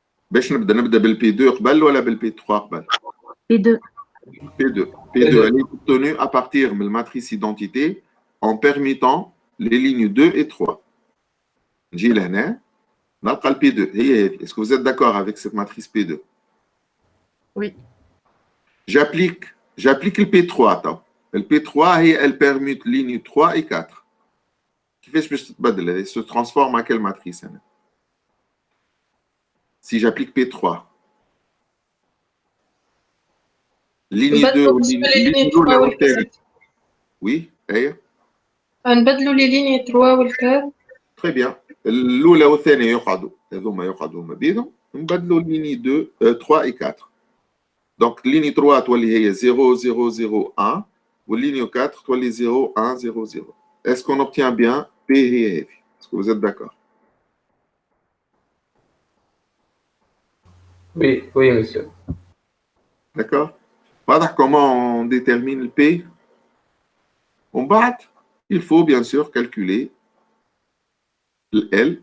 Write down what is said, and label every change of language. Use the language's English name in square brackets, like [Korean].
[Arabic] باش نبدا بالبي2 قبل ولا بالبي3 قبل؟ [French] P2. P2. P2, elle est obtenue à partir de la matrice identité en permutant les lignes 2 et 3. [Arabic] نجي لهنا نلقى P2 هي هذه. [French] Est-ce que vous êtes d'accord avec cette matrice P2? Oui. J'applique le P3 طب. Le P3 elle permute lignes 3 et 4. [Arabic] كيفاش باش تتبدل؟ [French] Elle se transforme à quelle matrice هنا؟ Si j'applique P3. Ligne 2 ou ligne 3 ou 4. Oui, [Arabic] نبدلوا لي ليني 3 وال4. [French] Très bien. [Arabic] الأولى والثانية يقعدوا هذوما يقعدوا ما بينهم نبدلوا ليني 2 3 et 4. Donc ligne 3 تولي هي 0 0 0 1 والligne 4 تولي 0 1 0 0. [French] Est-ce qu'on obtient bien P هي هذه? Est-ce que vous êtes d'accord? Oui, oui, monsieur. D'accord? Voilà comment on détermine le P. On bat. Il faut bien sûr calculer le L.